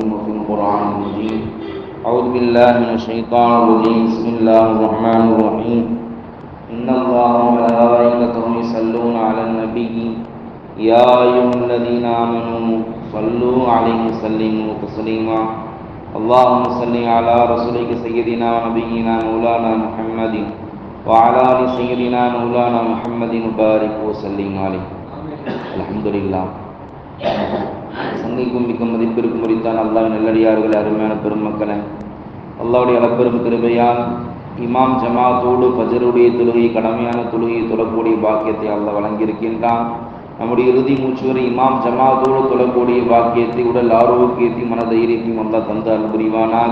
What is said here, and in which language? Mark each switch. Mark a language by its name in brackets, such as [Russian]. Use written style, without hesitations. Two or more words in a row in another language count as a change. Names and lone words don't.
[Arabic] وفي القرآن المجيد أعوذ بالله من الشيطان الرجيم بسم الله الرحمن الرحيم إن الله وملائكته يصلون على النبي يا أيها الذين آمنوا صلوا عليه وسلموا تسليما اللهم صل على رسولك سيدنا ونبينا مولانا محمد وعلى آل سيدنا مولانا محمد وبارك وسلم عليه الحمد لله. [Tamil] சங்கைக்கும் மிக்க மதிப்பிற்கும் உரித்தான் அல்லாஹ்வின் நல்லடியார்களே, அருமையான பெருமக்களே, அல்லாஹ்வுடைய அளப்பெரும் கிருபையால் இமாம் ஜமாத்தோடு ஃபஜ்ருடைய தொழுகை, கடமையான தொழுகையை தொழக்கூடிய பாக்கியத்தை அல்லாஹ் வழங்கியிருக்கின்றான். நம்முடைய இறுதி மூச்சு வரை இமாம் ஜமாத்தோடு தொழக்கூடிய பாக்கியத்தை, உடல் ஆரோக்கியத்தை, மனதைரியத்தையும் அல்லாஹ் தந்து அருள் புரிவானாக.